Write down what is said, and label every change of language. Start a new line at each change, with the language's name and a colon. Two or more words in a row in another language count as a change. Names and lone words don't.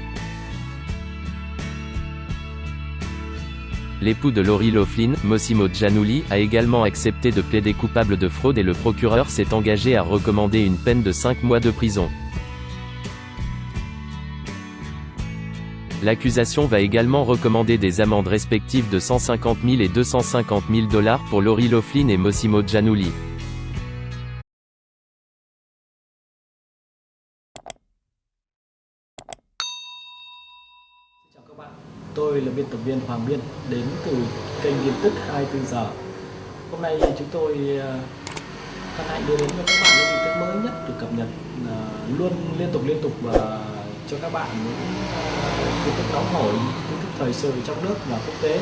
French: L'époux de Lori Loughlin, Mossimo Giannulli, a également accepté de plaider coupable de fraude et le procureur s'est engagé à recommander une peine de 5 mois de prison. L'accusation va également recommander des amendes respectives de 150 000 et 250 000 $ pour Lori Loughlin et Mossimo Giannulli.
Vietnamese: Chào các bạn, tôi là biên tập viên Hoàng Biên đến từ kênh tin tức 24 giờ. Hôm nay chúng tôi hân hạnh đưa đến cho các bạn những tin tức mới nhất được cập nhật luôn liên tục và cho các bạn những tin tức nóng hổi, tin tức thời sự trong nước và quốc tế.